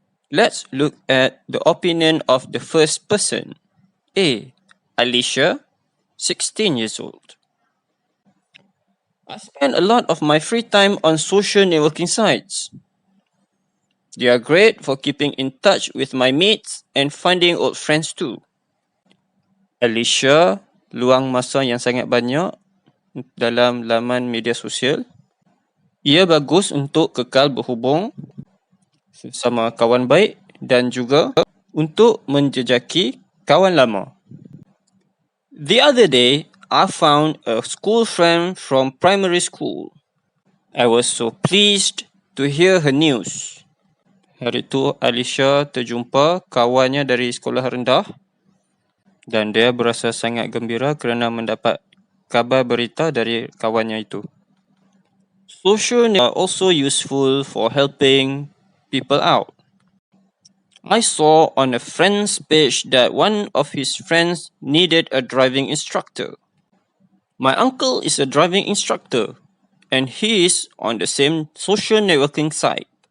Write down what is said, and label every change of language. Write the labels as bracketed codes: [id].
[en] Let's look at the opinion of the first person. A. Alicia, 16 years old. I spend a lot of my free time on social networking sites. They are great for keeping in touch with my mates and finding old friends too. [ms] Alicia luang masa yang sangat banyak dalam laman media sosial. Ia bagus untuk kekal berhubung sama kawan baik dan juga untuk menjejaki kawan lama. [en] The other day, I found a school friend from primary school. I was so pleased to hear her news. [ms] Hari itu, Alicia terjumpa kawannya dari sekolah rendah dan dia berasa sangat gembira kerana mendapat kabar berita dari kawannya itu. [en] Social networks are also useful for helping people out. I saw on a friend's page that one of his friends needed a driving instructor. My uncle is a driving instructor and he is on the same social networking site.